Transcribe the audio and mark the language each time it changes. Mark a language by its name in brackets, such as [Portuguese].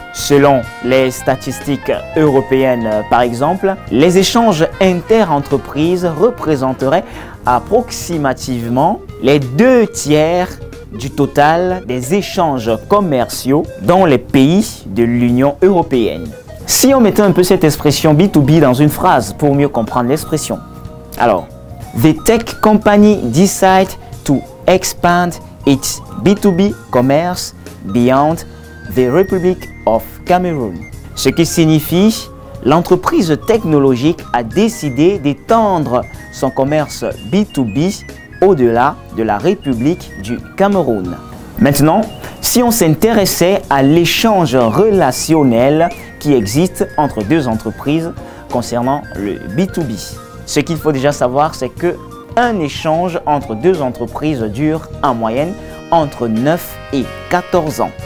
[French] Selon les statistiques européennes par exemple, les échanges inter-entreprises représenteraient approximativement les 2/3 du total des échanges commerciaux dans les pays de l'Union européenne. Si on mettait un peu cette expression B2B dans une phrase pour mieux comprendre l'expression. [English] Alors, the tech company decide to expand its B2B commerce beyond the Republic of Cameroon. [French] Ce qui signifie l'entreprise technologique a décidé d'étendre son commerce B2B au-delà de la République du Cameroun. Maintenant, si on s'intéressait à l'échange relationnel qui existe entre deux entreprises concernant le B2B, ce qu'il faut déjà savoir, c'est que un échange entre deux entreprises dure en moyenne entre 9 et 14 ans.